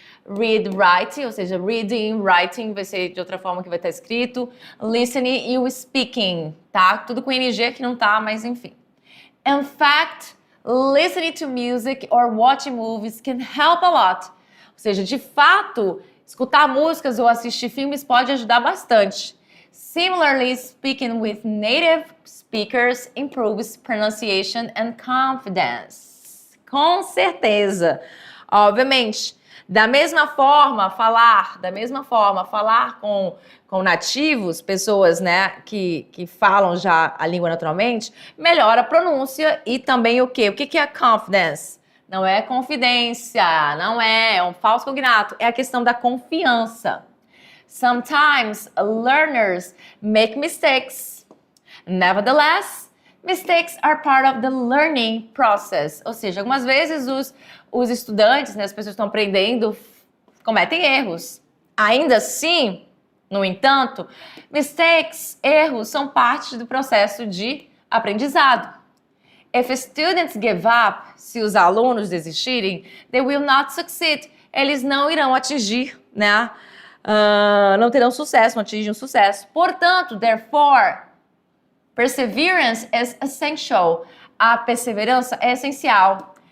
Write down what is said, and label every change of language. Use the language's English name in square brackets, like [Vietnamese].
[Portuguese] Read, write, ou seja, reading, writing vai ser de outra forma que vai estar escrito, listening e o speaking, tá? Tudo com NG que não tá, mas enfim. [English] In fact, listening to music or watching movies can help a lot. [Portuguese] Ou seja, de fato, escutar músicas ou assistir filmes pode ajudar bastante. [English] Similarly, speaking with native speakers improves pronunciation and confidence. [Portuguese] Com certeza. Obviamente. Da mesma forma, falar com nativos, pessoas, né, que falam já a língua naturalmente, melhora a pronúncia e também o quê? O que é confidence? Não é confidência, não é um falso cognato, é a questão da confiança. [English] Sometimes learners make mistakes. Nevertheless, mistakes are part of the learning process. [Portuguese] Ou seja, algumas vezes os estudantes, né, as pessoas que estão aprendendo, cometem erros. Ainda assim, no entanto, erros são parte do processo de aprendizado. [English] If students give up, [Portuguese] se os alunos desistirem, [English] they will not succeed. [Portuguese] Eles não irão atingir, né? Não terão sucesso, não atingem um sucesso. Portanto, therefore, perseverance is essential. A perseverança é essencial.